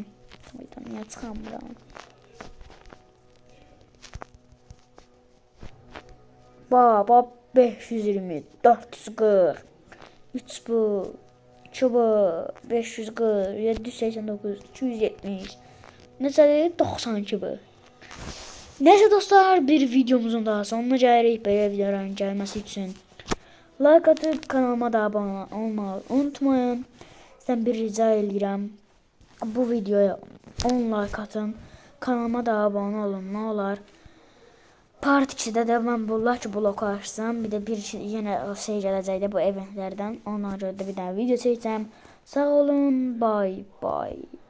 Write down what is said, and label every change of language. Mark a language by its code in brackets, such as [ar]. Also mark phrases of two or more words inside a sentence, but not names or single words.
[az] Niyə çıxamıram? Baba 520, 440, 3 bu, 2 bu, 540, 789, 270, neçədir? 92 bu. Neyse dostlar, bir videomuzun daha sonuna gəlirik. Belə videoların gəlməsi üçün like atıp kanalıma da abone olmayı unutmayın. Sizden bir rica edirəm. Bu videoya 10 like atın. Kanalıma da abone olun, [tr] ne olar. [az] Part 2'də də mən bu Lucky Block açsam, bir də yenə şey gələcəkdə bu eventlərdən. Ona görə də bir dənə video çəkəcəm. Sağ olun, [en] bye bye.